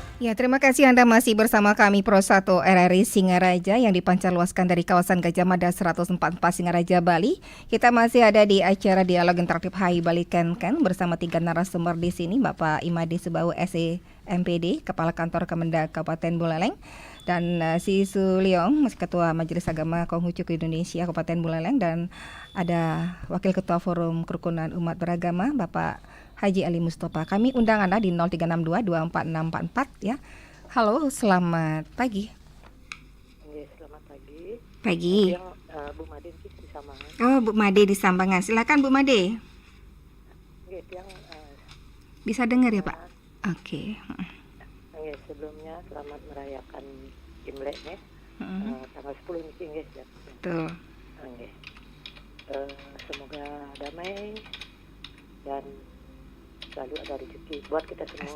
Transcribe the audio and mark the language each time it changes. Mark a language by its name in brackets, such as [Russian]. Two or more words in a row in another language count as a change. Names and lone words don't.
[Indonesian] Ya, terima kasih Anda masih bersama kami Pro 1 RRI Singaraja yang dipancarluaskan dari kawasan Gajah Mada 144 Singaraja, Bali. Kita masih ada di acara Dialog Interaktif Hai Bali Ken bersama 3 narasumber di sini, Bapak Imade Subau SE MPD, Kepala Kantor Kemendak Kabupaten Buleleng, dan Si Suliong, Ketua Majelis Agama Konghucu Indonesia Kabupaten Buleleng, dan ada Wakil Ketua Forum Kerukunan Umat Beragama, Bapak Haji Ali Mustafa. Kami undang Anda di 0362246644 ya. Halo, selamat pagi. Selamat pagi. Pagi. Bu Made di Sambangan. Oh, Bu Made di Sambangan. Silakan Bu Made. Bisa dengar ya, Pak? Oke. Sebelumnya selamat merayakan Imlek ya. Tanggal 10 ini ya. Betul. Semoga damai dan selalu ada rezeki buat kita semua.